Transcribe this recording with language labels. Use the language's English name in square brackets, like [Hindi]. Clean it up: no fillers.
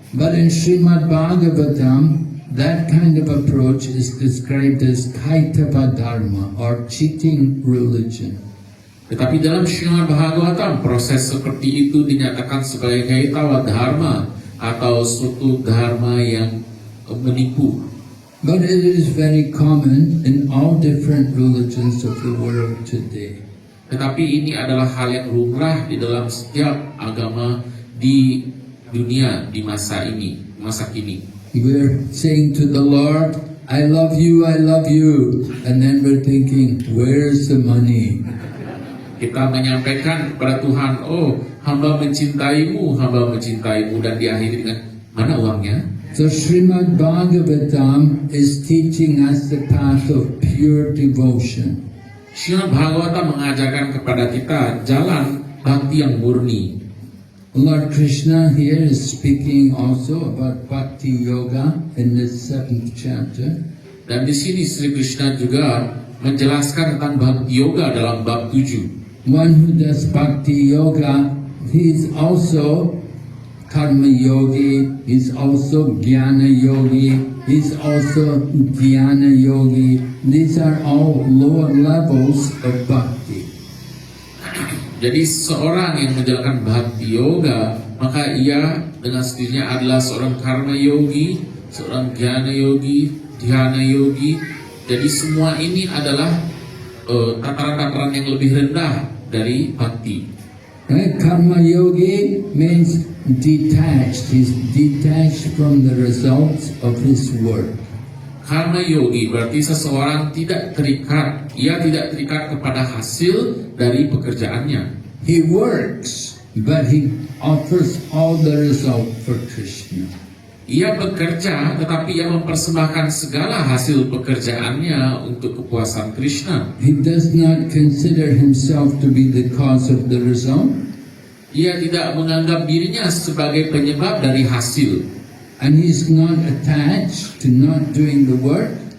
[English] But in Srimad Bhagavatam, that kind of approach is described as Kaitava Dharma, or cheating religion. [Indonesian] Tetapi dalam Srimad Bhagavatam, proses seperti itu dinyatakan sebagai Kaitava Dharma, atau suatu dharma yang menipu. [English] But it is very common in all different religions of the world today. [Indonesian] Tetapi ini adalah hal yang lumrah di dalam setiap agama di dunia di masa kini. [English] We're saying to the Lord, I love you, and then we're thinking, where's the money? [Indonesian] Kita menyampaikan kepada Tuhan, oh, hamba mencintaimu, dan diakhiri dengan, mana uangnya? [English] So Srimad Bhagavatam is teaching us the path of pure devotion. [Indonesian] Srimad Bhagavatam mengajarkan kepada kita jalan bhakti yang murni. [English] Lord Krishna here is speaking also about Bhakti Yoga in the 7th chapter. [Indonesian] Dan di sini Sri Krishna juga menjelaskan tentang Bhakti Yoga dalam bab 7. [English] One who does Bhakti Yoga, he's also Karma Yogi, he's also Jnana Yogi, he's also Dhyana Yogi. These are all lower levels of Bhakti. [Indonesian] Jadi seorang yang menjalankan Bhakti Yoga, maka ia dengan sendirinya adalah seorang Karma Yogi, seorang Jnana Yogi, Dhyana Yogi. Jadi semua ini adalah tataran-tataran yang lebih rendah dari Bhakti. [English] Right? Karma Yogi means detached. He's detached from the results of his work. [Indonesian] Karma Yogi berarti seseorang tidak terikat, ia tidak terikat kepada hasil dari pekerjaannya. [English] He works, but he offers all the result for Krishna. [Indonesian] Ia bekerja, tetapi ia mempersembahkan segala hasil pekerjaannya untuk kepuasan Krishna. [English] He does not consider himself to be the cause of the result. [Indonesian] Ia tidak menganggap dirinya sebagai penyebab dari hasil. [English] And he's not attached to not doing the work.